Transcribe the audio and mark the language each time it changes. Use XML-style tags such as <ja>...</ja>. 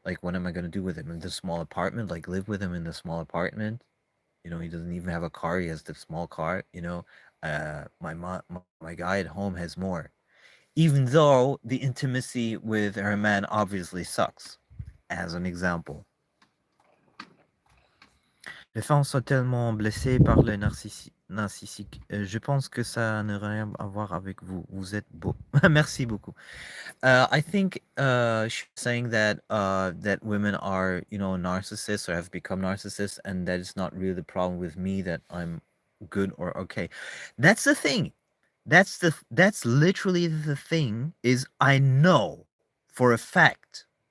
<en>Like, what am I gonna do with him in this small apartment? Like, live with him in the small apartment? He doesn't even have a car. He has the small car. My guy at home has more. Even though the intimacy with her man obviously sucks, as an example.</en> <fr>Les femmes sont tellement blessées par le narcissique. Je pense que ça n'a rien à voir avec vous. Vous êtes beau. Merci beaucoup.</fr> <en>I think she's saying that that women are, narcissists or have become narcissists, and that it's not really the problem with me, that I'm good or okay. That's the thing. That's literally the thing. Is I know for a fact.</en>